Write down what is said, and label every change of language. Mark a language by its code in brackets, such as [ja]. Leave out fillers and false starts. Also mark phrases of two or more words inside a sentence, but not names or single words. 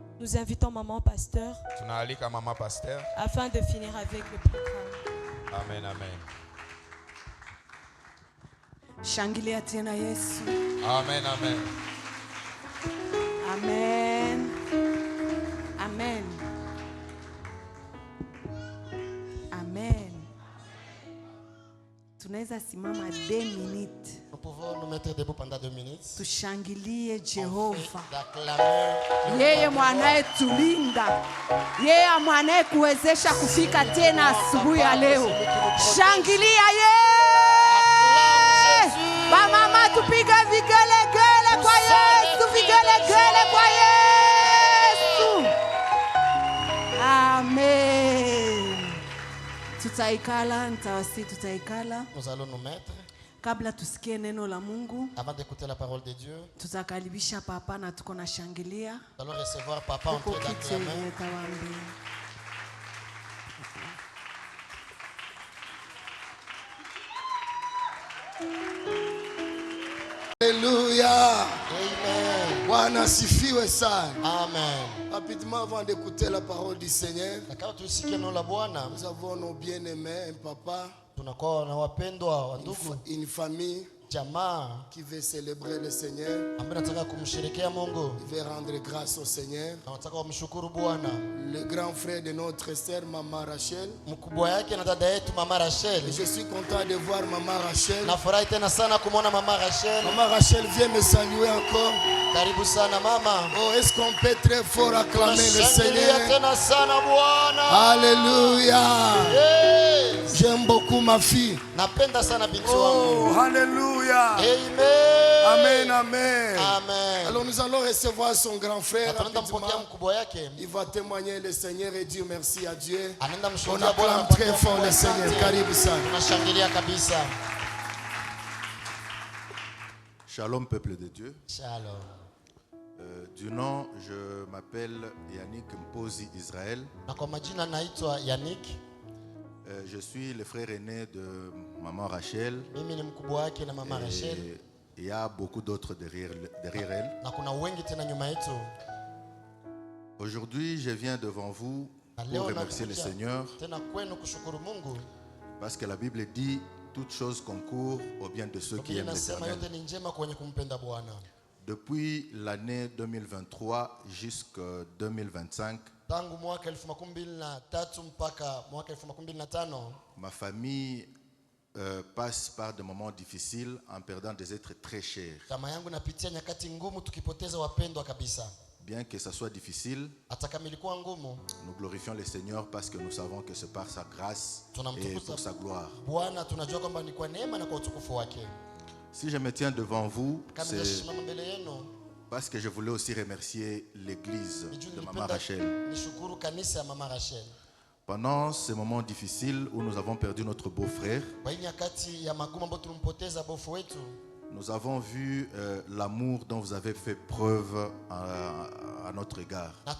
[fr] Nous invitons Maman Pasteur [sw] Tunaalika Mama Pasteur [fr] afin de finir avec le programme. Amen, amen. [sw] Shangilia tena Yesu. Amen, amen. Amen. Amen. Amen. Tunaweza simama 2 minutes. [fr] Nous pouvons nous mettre debout pendant 2 minutes. [sw] Tushangilie Jehova. [fr] D'acclamer. [sw] Yeye mwanae tulinda. Yeye mwanae kuwezesha kufika tena asubuhi ya leo. Shangilia Mama tupiga vigelegele kwa Yesu, vigelegele kwa Yesu. Amen. Tutaikala, nitawasi tutaikala. [fr] Nous allons nous mettre. [sw] Kabla tusikie neno la Mungu, [fr] Avant d'écouter la parole de Dieu, [sw] tutakaribisha papa na tuko na shangilia. [fr] nous allons recevoir papa en train d'acclamer. Alléluia. Amen. [sw] Bwana asifiwe sana. Amen. [fr] Rapidement avant d'écouter la parole du Seigneur, [sw] Quand tusikie neno la Bwana, [fr] nous avons nos bien-aimés, un papa, [sw] tunakuwa na wapendwa wa ndugu, [fr] une famille [sw] jamaa [fr] qui veut célébrer le Seigneur, [sw] ambaye nataka kumsherekea Mungu, [fr] qui veut rendre grâce au Seigneur. [sw] na nataka kumshukuru Bwana. [fr] Le grand frère de notre sœur Maman Rachel. [sw] Mkubwa yake na dada yetu Mama Rachel. [fr] Je suis content de voir Maman Rachel. [sw] Nafurahi tena sana kumwona Mama Rachel. [fr] Maman Rachel vient me saluer encore. [sw] Karibu sana mama. [fr] Oh, est-ce qu'on peut très fort acclamer le Seigneur? [sw] Tena sana Bwana. [fr] Alléluia. [en] Yes. [fr] J'aime beaucoup ma fille. [sw] Napenda sana binti wangu. [fr] Oh, alléluia. Amen. Amen, amen. Amen. Alors nous allons recevoir son grand frère. [sw] Mkubwa yake. [fr] Il va témoigner le Seigneur et dire merci à Dieu. On [sw] Bwana [fr] acclame très fort le Seigneur. [sw] Karibu sana. Tunashangilia kabisa. [fr] Shalom peuple de Dieu. Shalom. Du nom, je m'appelle Yannick Mpozi Israël. [sw] Na kwa majina naitwa Yannick. [fr] Je suis le frère aîné de Maman Rachel. [sw] Mimi ni mkubwa wake na Mama Rachel. [fr] Il y a beaucoup d'autres derrière elle. [sw] Na kuna wengi tena nyuma yetu. [fr] Aujourd'hui, je viens devant vous pour remercier le Seigneur. [sw] Tena kwenu kushukuru Mungu. [fr] Parce que la Bible dit toutes choses concourent au bien de ceux qui aiment l'Éternel. [sw] Yote ni njema kwenye kumpenda Bwana. [fr] Depuis l'année 2023 jusqu'à 2025, [sw] tangu mwaka 2023 mpaka mwaka 2025, [fr] ma famille passe par des moments difficiles en perdant des êtres très chers. [sw] Kama yangu napitia nyakati ngumu tukipoteza wapendwa kabisa. [fr] Bien que ça soit difficile, [sw] ngumu, [fr] nous glorifions le Seigneur parce que nous savons que c'est par sa grâce et pour sa gloire. [sw] Bwana tunajua kwamba ni kwa neema na kwa utukufu wake. [fr] Si je me tiens devant vous, c'est parce que je voulais aussi remercier l'église de Maman Rachel. Pendant ces moments difficiles où nous avons perdu notre beau-frère, nous avons vu l'amour dont vous avez fait preuve à notre égard.